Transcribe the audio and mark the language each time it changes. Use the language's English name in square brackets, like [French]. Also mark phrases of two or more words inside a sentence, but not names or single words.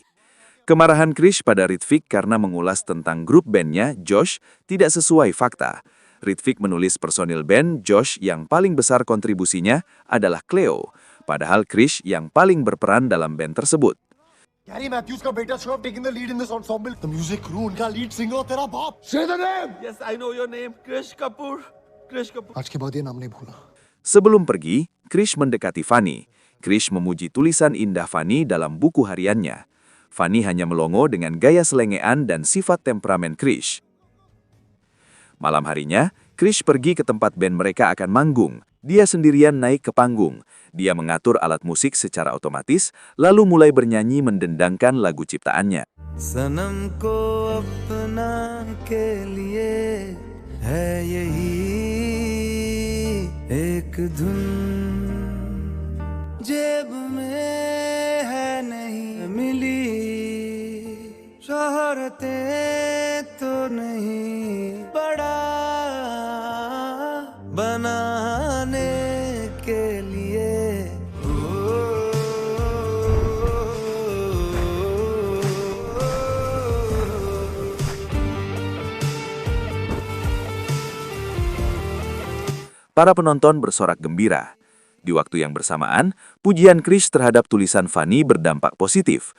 [Indonesian] Kemarahan Krish pada Ritvik karena mengulas tentang grup bandnya, Josh, tidak sesuai fakta. Ritvik menulis personil band Josh yang paling besar kontribusinya adalah Cleo, padahal Krish yang paling berperan dalam band tersebut. [English] Gary Matthews [Hindi] का बेटा [English] should have taken the lead in this ensemble. The music crew, उनका lead singer [Hindi] तेरा बाप. [English] Say the name. Yes, I know your name, Krish Kapoor. Krish Kapoor. [Hindi] आज के बाद ये नाम नहीं भूलना. [Indonesian] Sebelum pergi, Krish mendekati Vani. Krish memuji tulisan indah Vani dalam buku hariannya. Vani hanya melongo dengan gaya selengean dan sifat temperamen Krish. Malam harinya, Krish pergi ke tempat band mereka akan manggung. Dia sendirian naik ke panggung. Dia mengatur alat musik secara otomatis, lalu mulai bernyanyi mendendangkan lagu ciptaannya. [Hindi] सनम को अपना के लिए है यही एक धुन जेब में है नहीं मिली शोहरतें तो नहीं बड़ा बनाने के लिए [Indonesian] Para penonton bersorak gembira. Di waktu yang bersamaan, pujian Krish terhadap tulisan Vani berdampak positif.